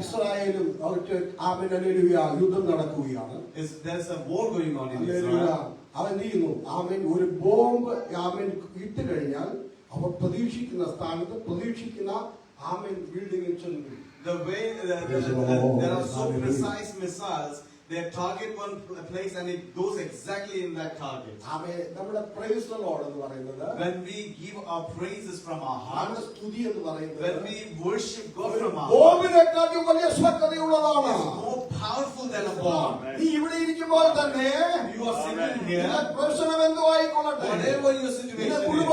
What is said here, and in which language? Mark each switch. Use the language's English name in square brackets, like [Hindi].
[Malayalam] ഇസ്രായേലും അവർക്ക് ഹല്ലേലൂയ യുദ്ധം നടക്കുകയാണ്. [English] There's a war going on in [Malayalam] hallelujah. [English] Israel. [Malayalam] അവൻ ചെയ്യുന്നു ഒരു ബോംബ് ഇട്ട് കഴിഞ്ഞാൽ അവർ പ്രതീക്ഷിക്കുന്ന സ്ഥാനത്ത് പ്രതീക്ഷിക്കുന്ന ബിൽഡിംഗിൽ ചെന്നു. [English] The way there are so precise missiles, they target one place and it goes exactly in that target. [Malayalam] നമ്മുടെ [English] praise the lord [Malayalam] എന്ന് പറയുന്നത്, [English] When we give our praises from our heart, [Malayalam] നമ്മുടെ സ്തുതി എന്ന് പറയുന്നത് [English] when we worship God from our heart, [Malayalam] ബോംബിനെക്കാളും വലിയ ശക്തിയുള്ളതാണ്. [English] it's more powerful than a bomb. [Malayalam] നീ ഇവിടെ ഇരിക്കുമ്പോൾ തന്നെ [English] You are sitting here, [Malayalam] പ്രശ്നം എന്തോ ആയിക്കൊള്ളട്ടെ, [English] whatever your situation [Malayalam] കുടുംബ